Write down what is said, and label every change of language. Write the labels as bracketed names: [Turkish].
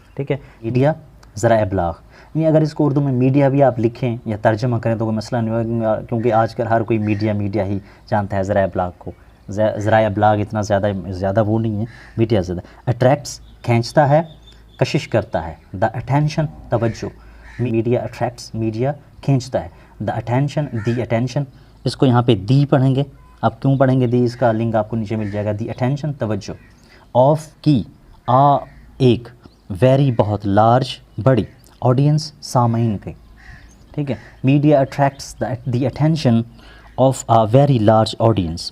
[Urdu] ٹھیک ہے, میڈیا ذرائع ابلاغ, یعنی اگر اس کو اردو میں میڈیا بھی آپ لکھیں یا ترجمہ کریں تو کوئی مسئلہ نہیں ہوگا, کیونکہ آج کل ہر کوئی میڈیا ہی جانتا ہے ذرائع ابلاغ کو. ذرائع ابلاغ اتنا زیادہ وہ نہیں ہے, میڈیا زیادہ. اٹریکٹس کھینچتا ہے, کشش کرتا ہے. دا اٹینشن توجہ, میڈیا اٹریکٹس, میڈیا کھینچتا ہے. دا اٹینشن, دی اٹینشن, اس کو یہاں پہ دی پڑھیں گے. آپ کیوں پڑھیں گے دی, اس کا لنک آپ کو نیچے مل جائے گا. دی اٹینشن توجہ, آف کی, ایک, ویری بہت, لارج بڑی, آڈینس سامعین کے. ٹھیک ہے, [English] Media attracts the attention of a very large audience.